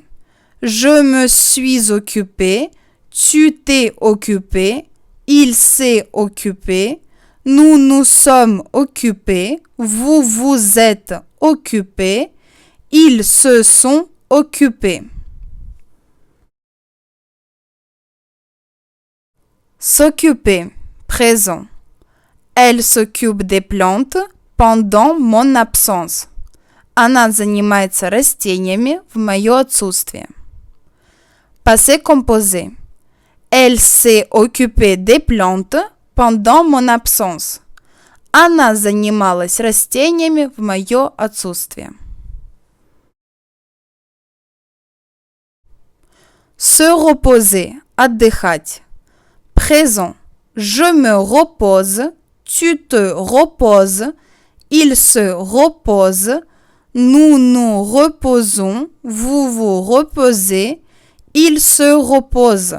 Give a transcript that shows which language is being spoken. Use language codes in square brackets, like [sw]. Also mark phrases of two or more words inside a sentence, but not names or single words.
[fr] Je me suis occupé, tu t'es occupé, il s'est occupé, nous nous sommes occupés, vous vous êtes occupés, ils se sont occupés. S'occuper, présent. Elle s'occupe des plantes pendant mon absence. [ru] Она занимается растениями в мое отсутствие. [fr] Passé composé. Elle s'est occupée des plantes pendant mon absence. [ru] Она занималась растениями в мое отсутствие. [fr] Se reposer, отдыхать. Présent. Je me repose, tu te reposes, il se repose, nous nous reposons, vous vous reposez, il se repose.